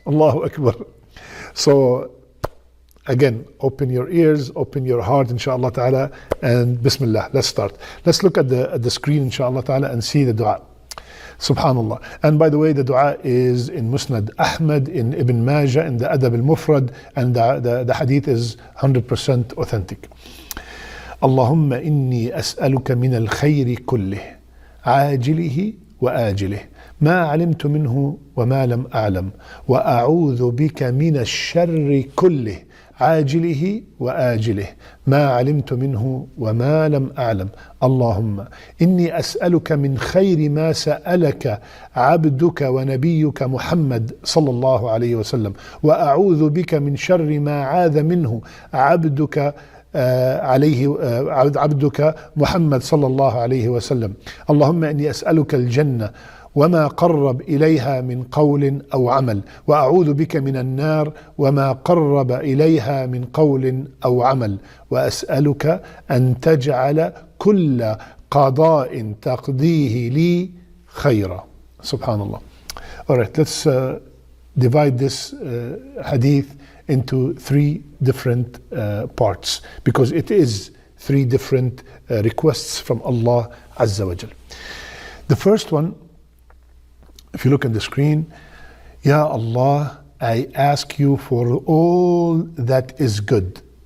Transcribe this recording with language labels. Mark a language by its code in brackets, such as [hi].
[en] Allahu Akbar. So again, open your ears, open your heart inshaAllah ta'ala, and Bismillah, let's start. Let's look at the screen inshaAllah ta'ala and see the dua. Subhanallah. And by the way, the dua is in Musnad Ahmad, in Ibn Majah, in the Adab al-Mufrad, and the hadith is 100% authentic. [ar] اللهم إني أسألك من الخير كله عاجله وآجله ما علمت منه وما لم أعلم وأعوذ بك من الشر كله عاجله وآجله ما علمت منه وما لم أعلم اللهم إني أسألك من خير ما سألك عبدك ونبيك محمد صلى الله عليه وسلم وأعوذ بك من شر ما عاذ منه عبدك عبدك محمد صلى الله عليه وسلم اللهم إني أسألك الجنة وما قرب إليها من قول أو عمل وأعوذ بك من النار وما قرب إليها من قول أو عمل وأسألك أن تجعل كل قضاء تقضيه لي خيرا. Subhanallah. [en] All right, let's divide this hadith into three different parts, because it is three different requests from Allah Azza wa Jal. The first one, if you look at the screen, Ya Allah, I ask you for all that is good.